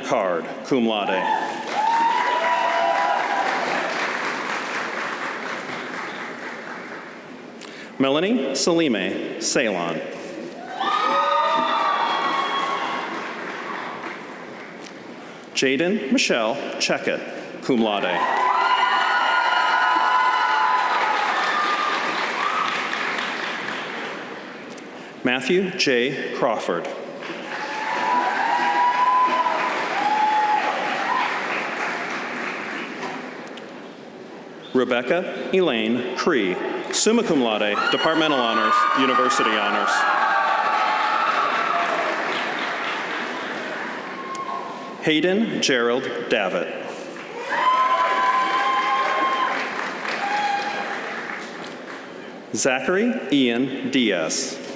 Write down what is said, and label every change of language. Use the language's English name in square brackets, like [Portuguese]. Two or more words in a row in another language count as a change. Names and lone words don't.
[English] Card, [Latin] cum laude. [English] Melanie Salime, Ceylon. Jaden Michelle Checkett, [Latin] cum laude. [English] Matthew J. Crawford. Rebecca Elaine Cree, [Latin] summa cum laude, [English] departmental honors, university honors. Hayden Gerald Davitt. Zachary Ian Diaz.